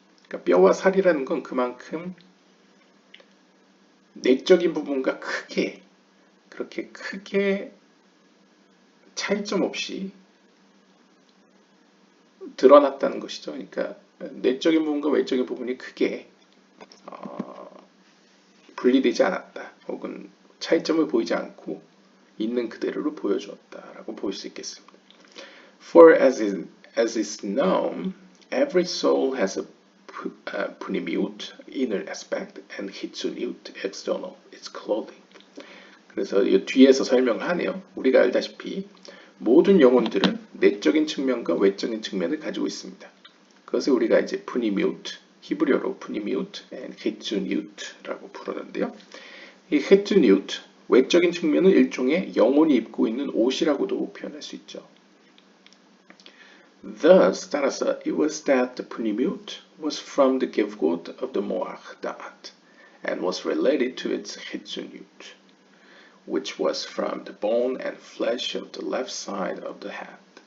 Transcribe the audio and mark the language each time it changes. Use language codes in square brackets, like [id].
[ko] 그러니까 뼈와 살이라는 건 그만큼 내적인 부분과 그렇게 크게 차이점 없이 드러났다는 것이죠. 그러니까 내적인 부분과 외적인 부분이 크게 분리되지 않았다. 혹은 차이점을 보이지 않고 있는 그대로를 보여주었다라고 볼 수 있겠습니다. [en] For as is known, every soul has a pnimiut, inner aspect, and hitzoniut, external, its clothing. [ko] 그래서 이 뒤에서 설명을 하네요. 우리가 알다시피 모든 영혼들은 내적인 측면과 외적인 측면을 가지고 있습니다. 그것을 우리가 이제 pnimiut, 히브리어로 pnimiut and hitzoniut라고 부르는데요. 이 hitzoniut, 외적인 측면은 일종의 영혼이 입고 있는 옷이라고도 표현할 수 있죠. [en] Thus, [ko] 따라서 [en] it was that the pnimiut was from the gevurot of the moach da'at and was related to its hitzoniut, which was from the bone and flesh of the left side of the head.